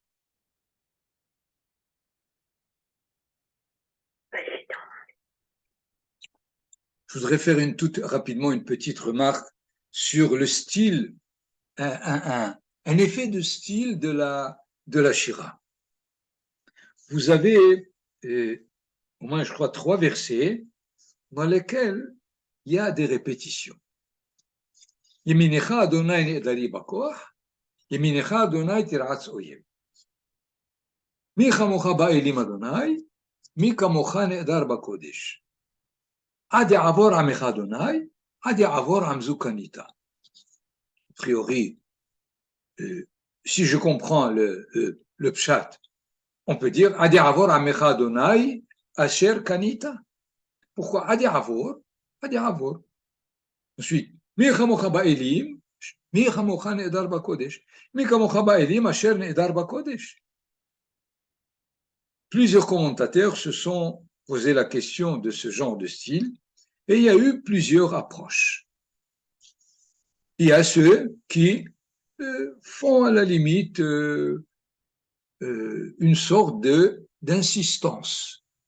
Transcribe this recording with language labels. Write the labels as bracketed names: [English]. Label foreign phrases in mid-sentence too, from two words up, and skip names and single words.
[French] Je voudrais faire rapidement une petite remarque sur le style, un effet de style de la Shira. Vous avez au moins, je crois, 3 versets dans lesquels il y a des répétitions. [Hebrew] ימינך ה' נאדרי בכח, ימינך ה' תרעץ אויב. מי כמכה באלם ה', מי כמכה נאדר בקדש. עד יעבר עמך ה', עד יעבר עם זו קנית. [French] A priori, si je comprends le pshat, on peut dire [Hebrew] עד יעבר עמך ה', אשר קנית. Pourquoi עד יעבר? עד יעבר. Ensuite, מי כמכה באלם, מי כמכה נאדר בקדש. מי כמכה באלם, אשר נאדר בקדש. [French] Plusieurs commentateurs se sont posé la question de ce genre de style et il y a eu plusieurs approches. Il y a ceux qui font à la limite une sorte d'insistance.